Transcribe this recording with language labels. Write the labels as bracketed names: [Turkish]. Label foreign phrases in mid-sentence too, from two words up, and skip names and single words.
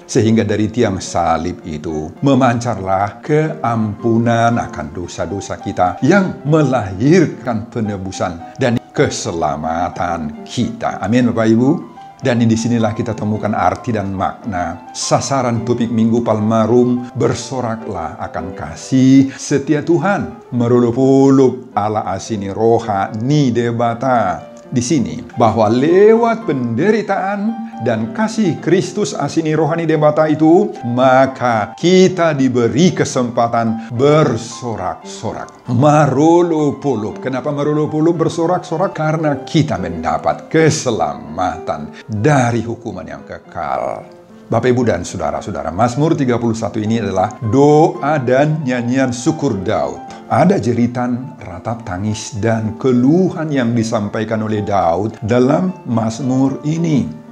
[Indonesian] Sehingga dari tiang salib itu memancarlah keampunan akan dosa-dosa kita yang melahirkan penebusan dan keselamatan kita. Amin, Bapak Ibu. Dan disinilah kita temukan arti dan makna sasaran topik Minggu Palmarum, bersoraklah akan kasih setia Tuhan, [Batak Toba] merulup-ulup ala asini roha ni debata. [Indonesian] Di sini, bahwa lewat penderitaan dan kasih Kristus [Batak Toba] asini rohani debata [Indonesian] itu, maka kita diberi kesempatan bersorak-sorak. Marulup-ulup. Kenapa marulup-ulup bersorak-sorak? Karena kita mendapat keselamatan dari hukuman yang kekal. Bapak, Ibu, dan Saudara-saudara, Mazmur 31 ini adalah doa dan nyanyian syukur Daud. Ada jeritan, ratap tangis, dan keluhan yang disampaikan oleh Daud dalam Mazmur ini.